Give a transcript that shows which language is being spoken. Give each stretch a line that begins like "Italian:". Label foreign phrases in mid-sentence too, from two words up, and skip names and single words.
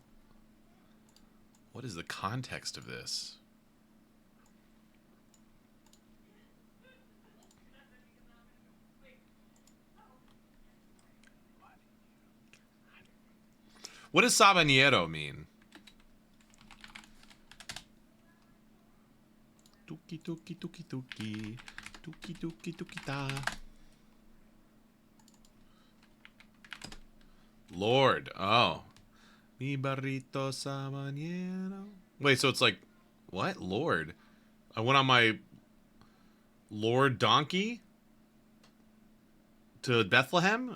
English: What is the context of this? What does sabanero mean? Tuki tuki tuki tuki. Tuki tuki tuki ta. Lord. Oh.
Spanish: Mi burrito sabanero.
English: Wait, so it's like, what? Lord. I went on my Lord donkey to Bethlehem?